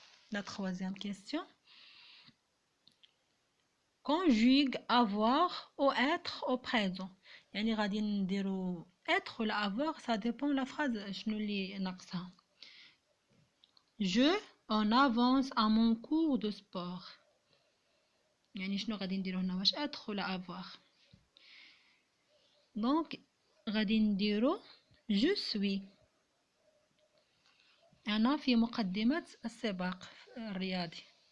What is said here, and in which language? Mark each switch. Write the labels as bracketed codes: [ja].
[fr] La troisième question. Conjugue avoir ou être au présent. [ar] يعني غادي نديرو être ولا avoir, [fr] ça dépend la phrase [ar] شنو اللي ناقصها. [fr] Je en avance à mon cours de sport. [ar] يعني شنو غادي نديرو هنا واش être ولا avoir. [fr] Donc [ar] غادي نديرو [fr] je suis. [ar] أنا في مقدمة السباق الرياضي.